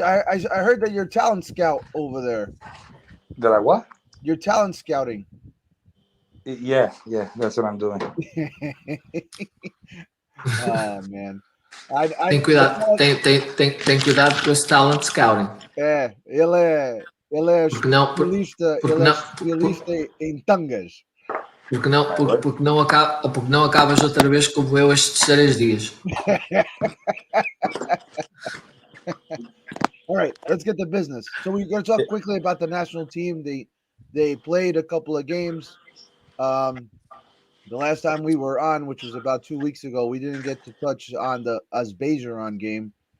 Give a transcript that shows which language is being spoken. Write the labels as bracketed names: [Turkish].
[English] I heard that you're talent scout over there. Did I what? You're talent scouting. Yeah, that's what I'm doing. Oh, man. [Portuguese] Tem cuidado, tem cuidado com esse talent scouting. Ele é Porque não, especialista em tangas. Porque não acabas outra vez como eu estes 3 dias. [English] All right, let's get to business. So we're going to talk quickly about the national team. They played a couple of games. The last time we were on, which was about 2 weeks ago, we didn't get to touch on the Azerbaijan game.